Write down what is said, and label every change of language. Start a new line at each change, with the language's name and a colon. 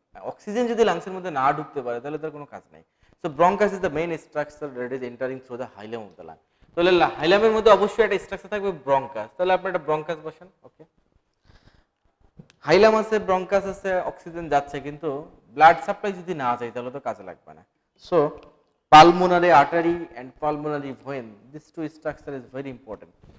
Bangla: Oxygen যদি লাংসের মধ্যে না ঢুকতে পারে তাহলে তার কোনো কাজ নাই।
English: So bronchus is the main structure that is entering through the hilum of the lung.
Bangla: তাহলে হাইলামের মধ্যে অবশ্যই একটা স্ট্রাকচার থাকবে ব্রঙ্কাস, তাহলে আপনি একটা ব্রঙ্কাস বসান। ওকে, হাইলাম আছে, ব্রঙ্কাস আছে, অক্সিজেন যাচ্ছে, কিন্তু ব্লাড সাপ্লাই যদি না যায় তাহলে তো কাজে লাগবে না।
English: So pulmonary artery and pulmonary vein, this two structure is very important.